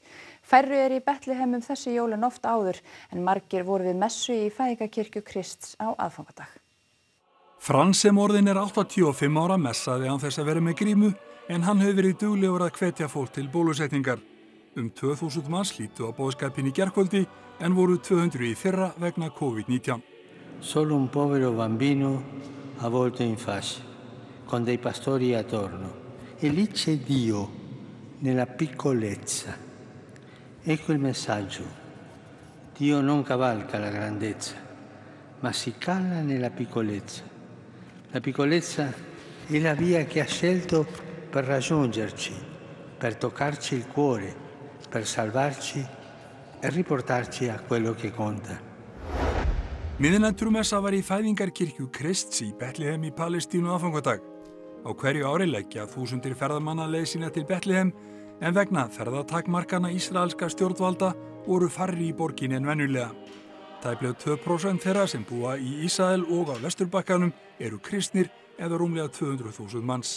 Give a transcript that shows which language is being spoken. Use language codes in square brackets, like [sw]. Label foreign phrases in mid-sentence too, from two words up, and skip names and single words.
[is] Færri í Betlehem þessi jól en oft áður, en margir voru við messu í Fæðingarkirkju Krists á aðfangadag. Frans sem orðin 85 ára messaði án þess að vera með grímu, en hann hefur verið duglegur að hvetja fólk til bólusetningar. 2000 manns hlýddu á boðskapinn í gærkvöldi en voru 200 í fyrra vegna COVID-19. [it] Solo un povero bambino avvolto in fasce, con dei pastori attorno. E lì c'è Dio, nella piccolezza. Ecco il messaggio. Dio non cavalca la grandezza, ma si cala nella piccolezza. La piccolezza è la via che ha scelto per raggiungerci, per toccarci il cuore, per salvarci e riportarci a quello che conta. [is] Miðnæturmessa var í Fæðingarkirkju Krists í Betlehem í Palestínu aðfangadag. Á hverju ári leggja þúsundir ferðamanna leið sína til Betlehem, en vegna ferðatakmarkana ísraelska stjórnvalda voru færri í borginni en venjulega. Tæplega 2% þeirra sem búa í Ísrael og á Vesturbakkanum eru kristnir eða rúmlega 200.000 manns.